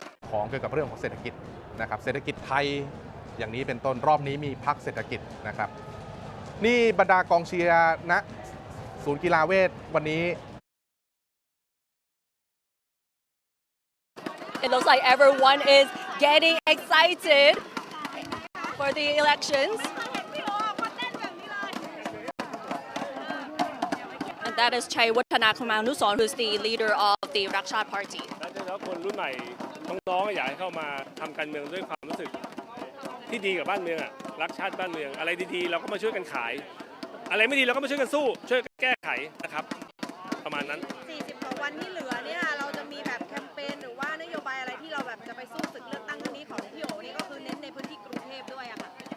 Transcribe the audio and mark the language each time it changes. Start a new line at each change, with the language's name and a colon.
Thai: ของเกี่ยวกับเรื่องของเศรษฐกิจนะครับเศรษฐกิจไทยอย่างนี้เป็นต้นรอบนี้มีพรรคเศรษฐกิจนะครับนี่บรรดากองเชียร์ณศูนย์กีฬาเวทวันนี้
English: It looks like everyone is getting excited for the elections. And that is Chai Wattanakumanuson, who's the leader of the Rakchat party.
Thai: แล้วคนรุ่นใหม่น้องๆอยากให้เข้ามาทำการเมืองด้วยความรู้สึกที่ดีกับบ้านเมืองอ่ะรักชาติบ้านเมืองอะไรดีๆเราก็มาช่วยกันขายอะไรไม่ดีเราก็มาช่วยกันสู้ช่วยกันแก้ไขนะครับประมาณนั้น 40 กว่าวันที่เหลือเนี่ยเราจะมีแบบแคมเปญหรือว่านโยบายอะไรที่เราแบบจะไปสู้ศึกเลือกตั้งครั้งนี้ของพี่โอนี่ก็คือเน้นในพื้นที่กรุงเทพด้วยอะค่ะ